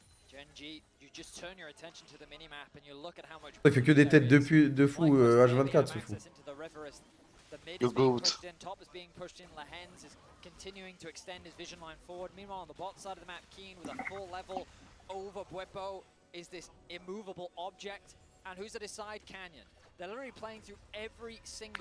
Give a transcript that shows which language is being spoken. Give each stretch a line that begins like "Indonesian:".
English: Gen.g, you just turn your attention to the minimap and you look at how much
French: Il fait que des têtes de fou H24, ce fou.
English: The mid
French: Le
English: is being
French: GOAT.
English: pushed in, top is being pushed in, Lehens is continuing to extend his vision line forward. Meanwhile, on the bot side of the map, Keen with a full level over Bwipo is this immovable object. And who's at his side? Canyon. They're literally playing through every single